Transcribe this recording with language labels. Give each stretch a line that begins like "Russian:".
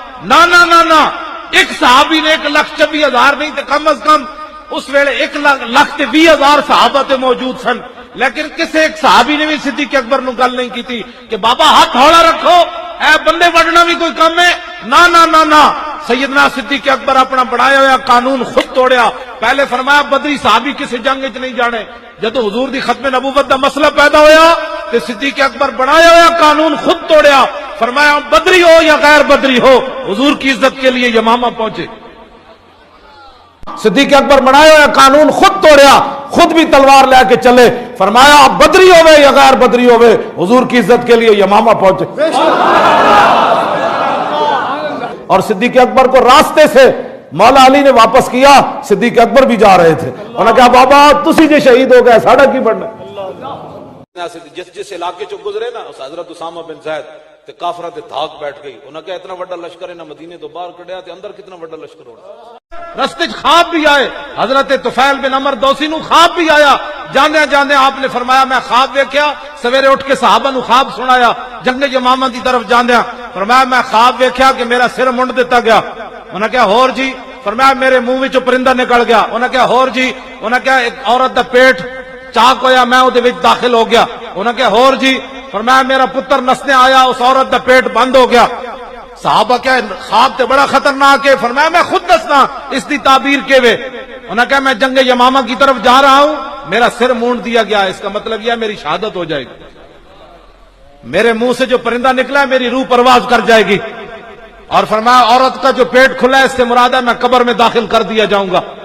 Punjabi: نہ ایک صحابی نے 1,24,000 نہیں تو کم از کم اس ویلے 1,20,000 صحابہ تے موجود سن، لیکن کسی ایک صحابی نے بھی صدیق اکبر نو گل نہیں کی تھی کہ بابا ہاتھ ہولا رکھو، اے بندے وڈنا بھی کوئی کم ہے. نہ سیدنا صدیق اکبر اپنا بنایا ہوا قانون خود توڑیا. پہلے فرمایا بدری صحابی کسی جنگ وچ نہیں جانے. جدو حضور دی ختم نبوت دا مسئلہ پیدا ہویا تو صدیق اکبر بنایا ہوا قانون خود توڑیا.
Urdu: فرمایا بدری ہو یا غیر بدری ہو، حضور کی عزت کے لیے یمامہ پہنچے.
Punjabi: صدیق اکبر بنایا ہوا قانون خود توڑیا، خود بھی تلوار لے کے چلے.
Urdu: فرمایا آپ بدری ہوئے یا غیر بدری ہوئے، حضور کی عزت کے لیے یمامہ پہنچے. اور صدیق اکبر کو راستے سے مولا علی نے واپس کیا. صدیق اکبر بھی جا رہے تھے. انہوں نے کہا
Punjabi: بابا تسی جے شہید ہو گئے، ساڑا کی بڑھنا. جس علاقے چو گزرے نا اس حضرت اسامہ بن زید تے کافرہ تے دھاک بیٹھ گئی. انہاں کہا اتنا بڑا لشکر ہے نا مدینے تو باہر کڑیا تے اندر کتنا بڑا لشکر ہونا. رستے خواب بھی آئے، حضرت طفیل بن عمر دوسی نو خواب بھی آیا. جاندے آپ نے فرمایا میں خواب ویکھیا. سویرے اٹھ کے صحابہ نو خواب سنایا. جنگ یمامہ دی طرف جاندیا فرمایا میں خواب ویکھیا کہ میرا سر منڈ دیتا گیا. انہاں کہا ہور جی؟ فرمایا میرے منہ وچوں پرندہ نکل گیا. انہاں کہا ہور جی؟ انہاں کہا ایک عورت دا پیٹ چاک ہویا میں او دے وچ داخل ہو گیا. انہاں کہا ہور جی؟ فرمایا میرا پتر نسنے آیا اس عورت دا پیٹ بند ہو گیا. صحابہ کہا خواب تے بڑا خطرناک ہے.
Urdu: فرمایا
Punjabi: میں خود دسنا اس دی تعبیر کے وے.
Urdu: انہاں کہا میں جنگ یمامہ کی طرف جا رہا ہوں، میرا سر مونڈ دیا گیا، اس کا مطلب یہ میری شہادت ہو جائے گی. میرے منہ سے جو پرندہ نکلا ہے میری روح پرواز کر جائے گی. اور فرمایا عورت کا جو پیٹ کھلا ہے اس سے مراد ہے میں قبر میں داخل کر دیا جاؤں گا.